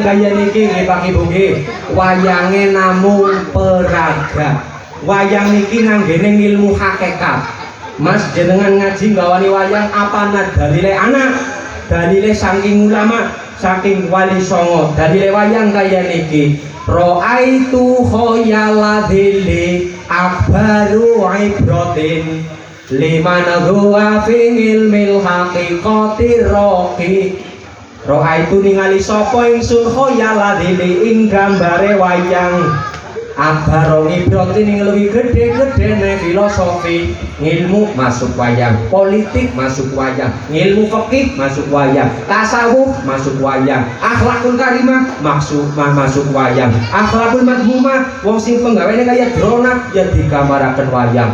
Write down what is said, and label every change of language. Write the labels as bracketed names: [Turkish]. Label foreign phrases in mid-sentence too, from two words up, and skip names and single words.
[Javanese] kaya niki nggih Pak Ibu nggih wayange namung peraga wayang niki nganggene ilmu hakikat Mas jenengan ngaji gawani wayang apa dalile anak dalile saking ulama saking wali songo dalile wayang kaya niki [Arabic] رأيت خيال الظل أكبر عبرة لمن هو في علم الحقيقة راقي رأيت [Javanese] ningali sapa ingsun [Arabic] خيال الظل [Javanese] ing gambare wayang [Arabic] أكبر عبرة [Javanese] ing luwih gedhe-gedhene filosofi, ngilmu masuk wayang, politik masuk wayang, ngilmu fikih masuk wayang, tasawuf masuk wayang, [Arabic] الأخلاق الكريمة [Javanese] masuk wayang, [Arabic] الأخلاق المذمومة [Javanese] wong sing penggawene kaya drona ya digambaraken wayang.